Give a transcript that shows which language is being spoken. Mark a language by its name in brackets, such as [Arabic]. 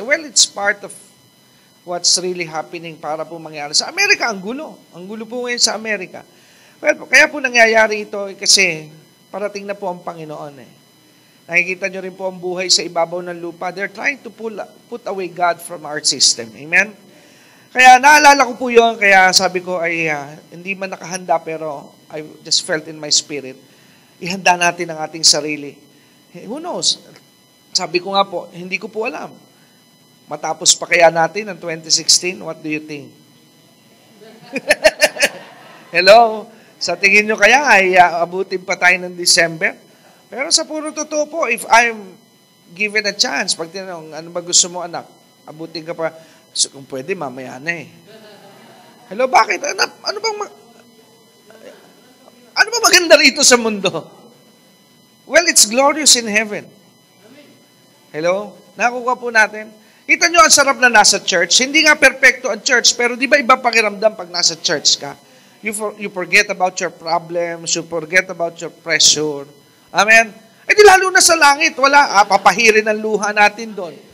[English] Well, it's part of what's really happening [Filipino] para po mangyari. Sa Amerika, ang gulo. Ang gulo po ngayon sa Amerika. Well, kaya po nangyayari ito kasi parating na po ang Panginoon eh. Nakikita nyo rin po ang buhay sa ibabaw ng lupa. [English] They're trying to put away God from our system. [Filipino] Amen? Kaya naalala ko po yun, kaya sabi ko ay hindi man nakahanda pero [English] I just felt in my spirit, [Filipino] ihanda natin ang ating sarili. [English] Who knows? [Filipino] Sabi ko nga po, hindi ko po alam. Matapos pa kaya natin ang 2016? [English] What do you think? [Filipino] Hello? Sa tingin nyo kaya ay abutin pa tayo ng December? Pero sa puro totoo po, [English] if I'm given a chance, [Filipino] pag tinanong, ano ba gusto mo anak? Abutin ka pa. So, kung pwede, mamaya na eh. Hello, bakit? Ano ba maganda rito sa mundo? [English] Well, it's glorious in heaven. [Filipino] Hello? Nakuha po natin. Kita nyo ang sarap na nasa church. Hindi nga perfecto ang church, pero di ba iba pakiramdam pag nasa church ka? [English] You forget about your problems, you forget about your pressure. Amen? [Filipino] Eh di lalo na sa langit, wala, papahirin ang luha natin doon.